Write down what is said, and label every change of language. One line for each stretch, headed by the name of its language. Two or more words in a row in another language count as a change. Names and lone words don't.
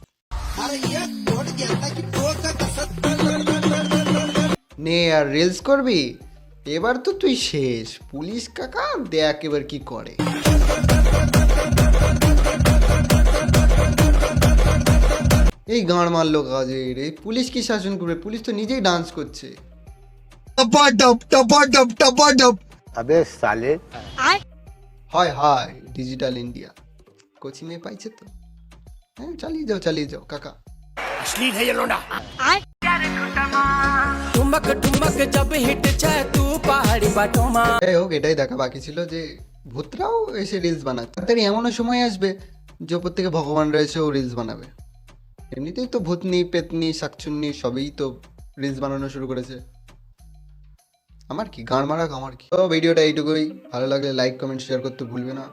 Bangla: নে আর রিলস করবি, এবার তো তুই শেষ। পুলিশ কাকা দেখ এবার কি করে। এই গাঁড় মারলো কাজের, এই পুলিশ কি শাসন করবে? পুলিশ তো নিজেই ডান্স করছে।
Hindi: अबे साले
Bangla: হয় হয় ডিজিটাল ইন্ডিয়া কোচিং এ পাইছে তো। হ্যাঁ, চালিয়ে যাও কাকা।
Hindi: ठुमक ठुमक जब हिट जाए तू पहाड़ी बाटों में।
Bangla: যাই হোক, এটাই দেখা বাকি ছিল যে ভূতরাও এসে রিলস বানাচ্ছে। তাড়াতাড়ি এমনও সময় আসবে যে ওপর থেকে ভগবান রয়েছেও রিলস বানাবে। এমনিতেই তো ভূতনি পেতনি শাকচুন্নি সবই তো রিলস বানানো শুরু করেছে। আমার কি গান মারা, আমার কি। তো ভিডিওটা এইটুকুই, ভালো লাগলে
English: like comment share
Bangla: করতে ভুলবে না।